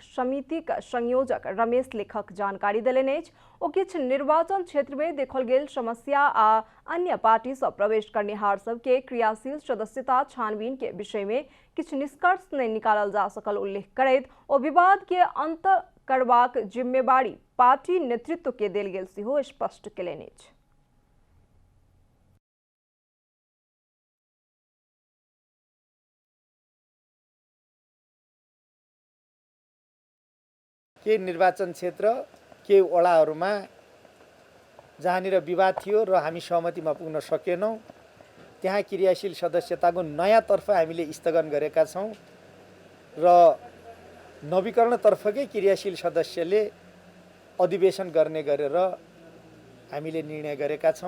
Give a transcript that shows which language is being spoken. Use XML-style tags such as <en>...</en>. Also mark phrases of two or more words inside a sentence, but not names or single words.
<mai>समिति का संयोजक रमेश लेखक जानकारी देलनि ओ किछ निर्वाचन क्षेत्र में देखल गेल समस्या आ अन्य पार्टी से प्रवेश करनिहार सबके क्रियाशील सदस्यता छानबीन के विषय में किछ निष्कर्ष नहीं निकालल जा सकल उल्लेख करैत ओ विवाद के अंत करबाक जिम्मेवारी पार्टी नेतृत्व के देल गेल सेहो स्पष्ट केलनि अछि।</mai> <ne>के निर्वाचन क्षेत्र के वडाहरूमा जहाँनिर विवाद थियो र हामी सहमतिमा पुग्न सकेनौं त्यहाँ क्रियाशील सदस्यताको नयाँ तर्फ हामीले स्थगन गरेका छौं र नवीकरणतर्फकै क्रियाशील सदस्यले अधिवेशन गर्ने गरेर हामीले निर्णय गरेका छौं।</ne>